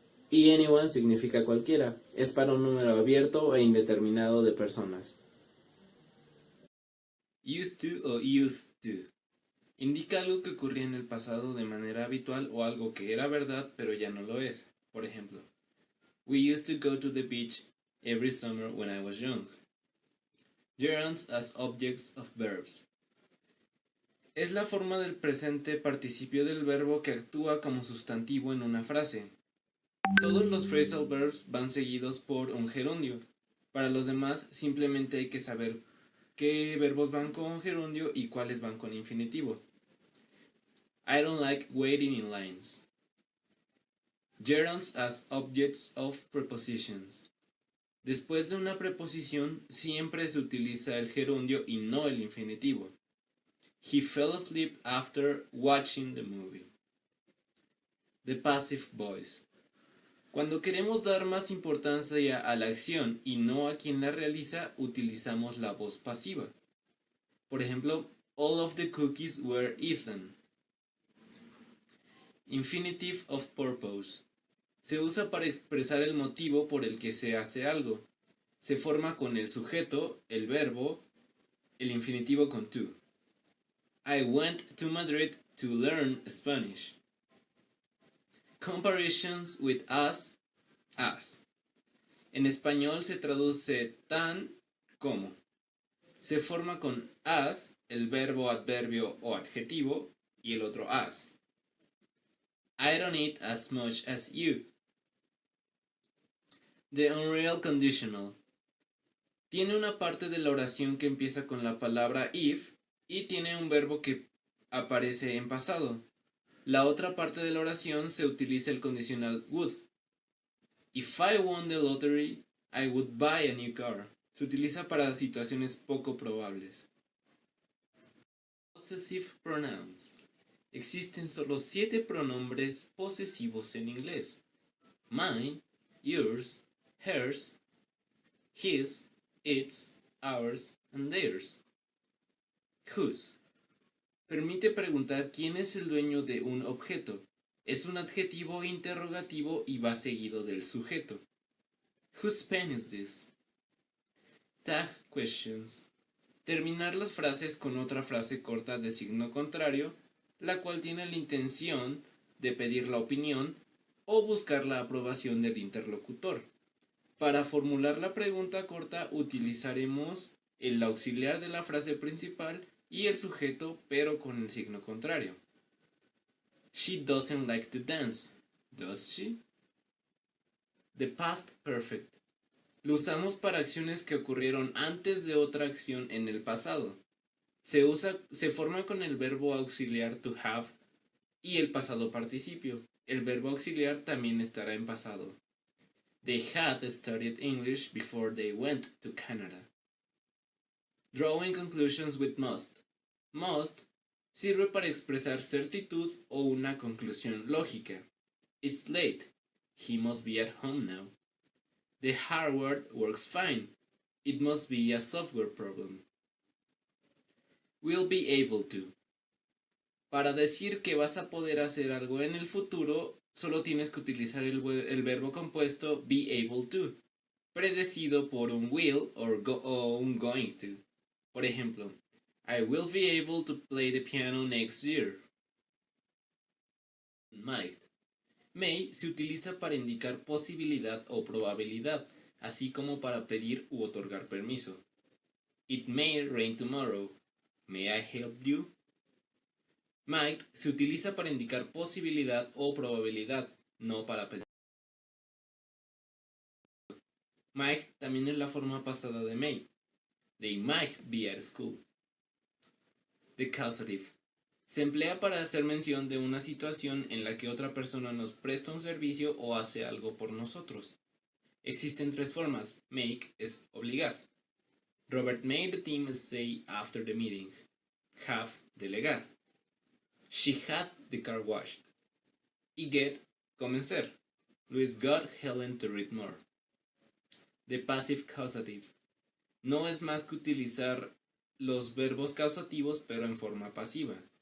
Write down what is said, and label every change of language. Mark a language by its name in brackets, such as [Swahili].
[Spanish] Y anyone significa cualquiera. Es para un número abierto e indeterminado de personas. Used to o used to. Indica algo que ocurría en el pasado de manera habitual o algo que era verdad pero ya no lo es. Por ejemplo, [English] we used to go to the beach every summer when I was young. Gerunds as objects of verbs. [Spanish] Es la forma del presente participio del verbo que actúa como sustantivo en una frase. Todos los phrasal verbs van seguidos por un gerundio. Para los demás simplemente hay que saber qué verbos van con gerundio y cuáles van con infinitivo. [English] I don't like waiting in lines. Gerunds as objects of prepositions. [Spanish] Después de una preposición siempre se utiliza el gerundio y no el infinitivo. [English] He fell asleep after watching the movie. The passive voice. [Spanish] Cuando queremos dar más importancia a la acción y no a quien la realiza, utilizamos la voz pasiva. Por ejemplo, [English] all of the cookies were eaten. Infinitive of purpose. [Spanish] Se usa para expresar el motivo por el que se hace algo. Se forma con el sujeto, el verbo, el infinitivo con to. [English] I went to Madrid to learn Spanish. Comparisons with as. [Spanish] En español se traduce tan como. Se forma con as, el verbo, adverbio o adjetivo, y el otro as. [English] I don't eat as much as you. The unreal conditional. [Spanish] Tiene una parte de la oración que empieza con la palabra if y tiene un verbo que aparece en pasado. La otra parte de la oración se utiliza el condicional would. [English] If I won the lottery, I would buy a new car. [Spanish] Se utiliza para situaciones poco probables. [English] Possessive pronouns. [Spanish] Existen solo 7 pronombres posesivos en inglés. [English] Mine, yours, hers, his, its, ours, and theirs. Whose. [Spanish] Permite preguntar quién es el dueño de un objeto. Es un adjetivo interrogativo y va seguido del sujeto. [English] Whose pen is this? Tag questions. [Spanish] Terminar las frases con otra frase corta de signo contrario, la cual tiene la intención de pedir la opinión o buscar la aprobación del interlocutor. Para formular la pregunta corta utilizaremos el auxiliar de la frase principal y el sujeto, pero con el signo contrario. [English] She doesn't like to dance, does she? The past perfect. [Spanish] Lo usamos para acciones que ocurrieron antes de otra acción en el pasado. Se forma con el verbo auxiliar to have y el pasado participio. El verbo auxiliar también estará en pasado. [English] They had studied English before they went to Canada. Drawing conclusions with must. [Spanish] Must sirve para expresar certitud o una conclusión lógica. [English] It's late. He must be at home now. The hardware works fine. It must be a software problem. Will be able to. [Spanish] Para decir que vas a poder hacer algo en el futuro, solo tienes que utilizar el verbo compuesto be able to, predecido por un will o un going to. Por ejemplo, [English] I will be able to play the piano next year. Might. [Spanish] May se utiliza para indicar posibilidad o probabilidad, así como para pedir u otorgar permiso. [English] It may rain tomorrow. May I help you? [Spanish] Might se utiliza para indicar posibilidad o probabilidad, no para pedir. Might también es la forma pasada de may. [English] They might be at school. The causative. [Spanish] Se emplea para hacer mención de una situación en la que otra persona nos presta un servicio o hace algo por nosotros. Existen tres formas. Make es obligar. [English] Robert made the team stay after the meeting. Have, delegar. She had the car washed. [Spanish] Y get, convencer. [English] Louis got Helen to read more. The passive causative. [Spanish] No es más que utilizar los verbos causativos pero en forma pasiva.